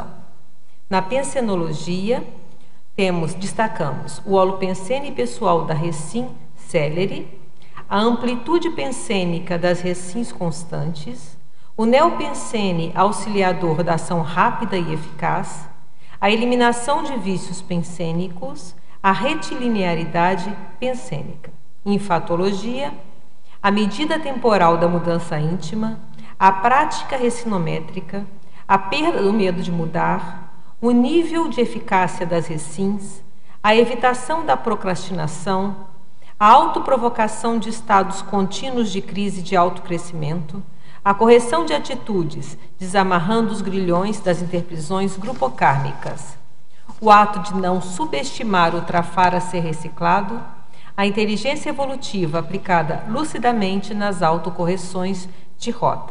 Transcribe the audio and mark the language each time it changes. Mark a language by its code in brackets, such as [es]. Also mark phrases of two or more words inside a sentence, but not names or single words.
[pt] Na pensenologia, destacamos o holopensene pessoal da Recim Celeri, a amplitude pensênica das recins constantes, o neopensene auxiliador da ação rápida e eficaz, a eliminação de vícios pensênicos, a retilinearidade pensênica. Em fatologia, a medida temporal da mudança íntima, a prática recinométrica, a perda do medo de mudar, o nível de eficácia das recins, a evitação da procrastinação, a autoprovocação de estados contínuos de crise de autocrescimento, a correção de atitudes, desamarrando os grilhões das interprisões grupocármicas, o ato de não subestimar o trafar a ser reciclado, a inteligência evolutiva aplicada lucidamente nas autocorreções de rota.